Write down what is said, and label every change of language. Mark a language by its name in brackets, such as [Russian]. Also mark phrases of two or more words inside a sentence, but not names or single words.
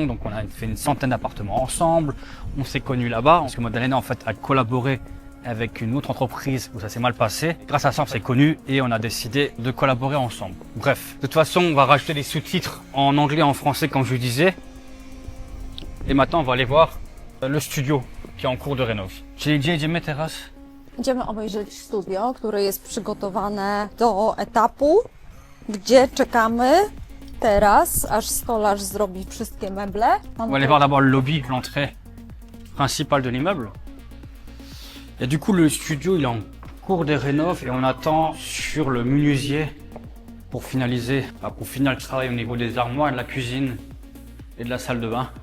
[French] Donc, on a fait une centaine d'appartements ensemble. On s'est connus là-bas parce que Madalena, en fait, a collaboré avec une autre entreprise où ça s'est mal passé. Grâce à ça, on s'est connus et on a décidé de collaborer ensemble. Bref, de toute façon, on va rajouter des sous-titres en anglais et en français, comme je le disais. Et maintenant, on va aller voir le studio qui est en cours de rénov. [Polish] Czyli gdzie idziemy teraz? Idziemy obejrzeć studio, które jest przygotowane do etapu, gdzie czekamy teraz, aż stolarz zrobi wszystkie meble. [French] On va aller voir d'abord le lobby, l'entrée principale de l'immeuble. Et du coup, le studio, il est en cours de rénov et on attend sur le menuisier pour finaliser, pour finir le travail au niveau des armoires, de la cuisine et de la salle de bain.